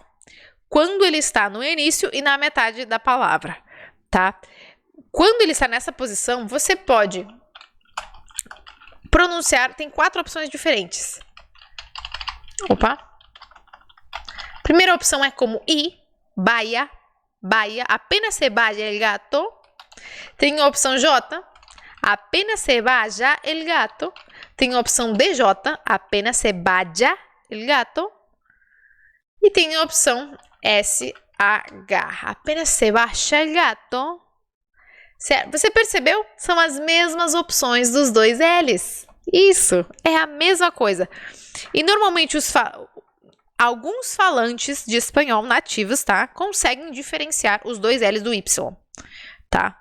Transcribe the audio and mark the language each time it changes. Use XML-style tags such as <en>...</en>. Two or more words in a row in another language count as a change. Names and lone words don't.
<pt>Quando ele está no início e na metade da palavra, tá? Quando ele está nessa posição, você pode pronunciar, tem 4 opções diferentes. Opa! Primeira opção é como I,</pt> <es>vaya, vaya, apenas se vaya el gato.</es> <pt>Tem a opção J,</pt> <es>apenas se vaya el gato.</es> <pt>Tem a opção DJ,</pt> <es>apenas se vaya el gato.</es> <pt>E tem a opção SH,</pt> <es>apenas se vaya el gato.</es> <pt>Certo? Você percebeu? São as mesmas opções dos 2 L's. Isso, é a mesma coisa. E normalmente alguns falantes de espanhol nativos, tá? Conseguem diferenciar os 2 L's do Y, tá?</pt>